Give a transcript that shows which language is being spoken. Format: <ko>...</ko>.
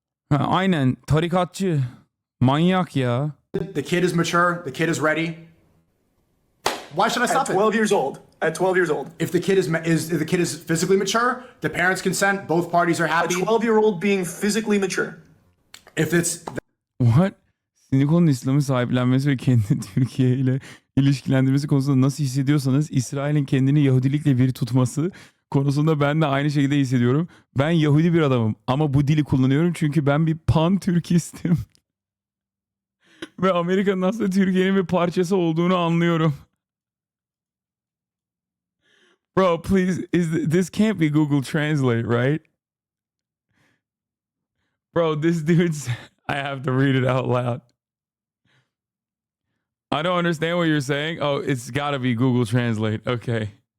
<tr>Aynen, tarikatçı, manyak ya.</tr> <en>The kid is mature, the kid is ready. Why should I stop at 12 years old. At 12 years old. If the kid is physically mature, the parents consent, both parties are happy. A 12-year-old being physically mature. If it's What?</en> <tr>Sneako'nun İslam'ı sahiplenmesi ve kendini Türkiye ile ilişkilendirmesi konusunda nasıl hissediyorsanız İsrail'in kendini Yahudilikle bir tutması konusunda ben de aynı şekilde hissediyorum. Ben Yahudi bir adamım ama bu dili kullanıyorum çünkü ben bir pan-Türkistim. Ve Amerika'nın aslında Türkiye'nin bir parçası olduğunu anlıyorum.</tr> <en>Bro, please, this can't be Google Translate, right? Bro, this dude's... I have to read it out loud. I don't understand what you're saying. Oh, it's got to be Google Translate. Okay.</en>